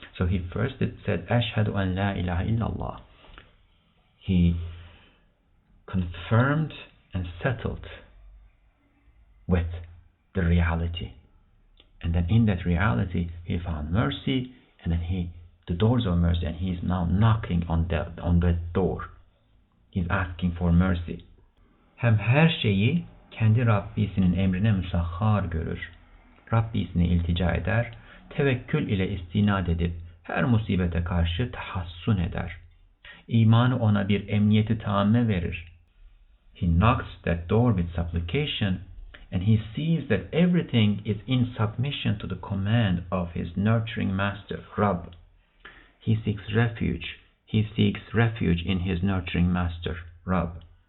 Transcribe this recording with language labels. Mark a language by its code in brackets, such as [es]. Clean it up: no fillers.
[en] So he first said, [ar] Ashhadu an la ilaha illallah. [en] He confirmed and settled with the reality. And then in that reality, he found mercy, and then the doors of mercy, and he is now knocking on that door. He's asking for mercy. [tr] Hem her şeyi kendi Rabbisinin emrine müsahhar görür. Rabbisine iltica eder, tevekkül ile istinad edip her musibete karşı tahassun eder. İmanı ona bir emniyeti tamme verir. [en] He knocks that door with supplication, and he sees that everything is in submission to the command of his nurturing master, Rabb. He seeks refuge. He seeks refuge in his nurturing master, Rabb.